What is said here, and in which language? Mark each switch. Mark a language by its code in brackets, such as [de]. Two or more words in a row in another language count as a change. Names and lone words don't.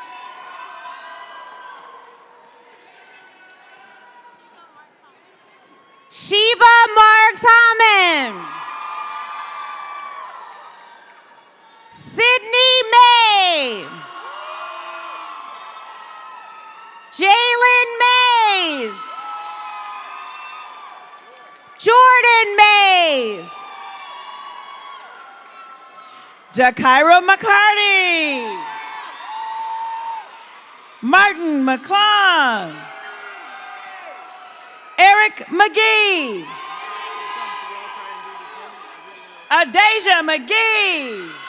[en] Shiva Marks Hammond. Sydney May. Jalen Mays. Jordan Mays. Jakaira McCarty. Martin McClung. Eric McGee. Adasia McGee.